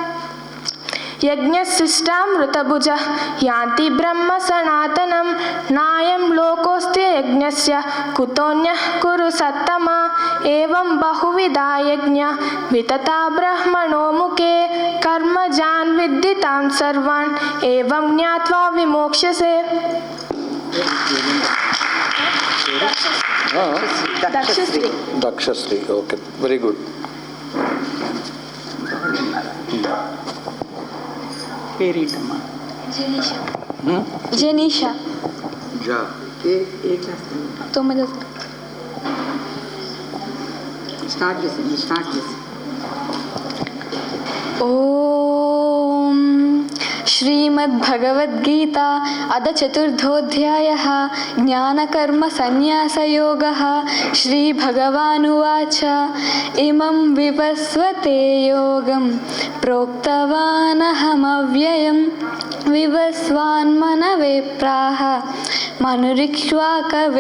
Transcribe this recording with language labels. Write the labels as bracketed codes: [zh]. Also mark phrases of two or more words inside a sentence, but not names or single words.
[sa] यज्ञशिष्टामृतभुजः यान्ति ब्रह्म सनातनं नायं लोकोऽस्ति यज्ञस्य कुतोऽन्यः कुरु सत्तमा एवं बहुविधा यज्ञा वितता ब्रह्मणो मुखे कर्मजान् विद्धितान् सर्वान् एवं ज्ञात्वा विमोक्ष्यसे। [en] दक्षश्री okay very good [te] పేరేంటమ్మా జెనీషా ఏ క్లాస్ 9వ స్టార్ట్ చేసింది [sa] ॐ श्रीमद्भगवद्गीता अथ चतुर्थोऽध्यायः ज्ञानकर्मसन्न्यासयोगः। श्रीभगवानुवाच इमं विवस्वते योगं प्रोक्तवानहमव्ययं विवस्वान्मनवे प्राह मनुरिक्ष्वाकवे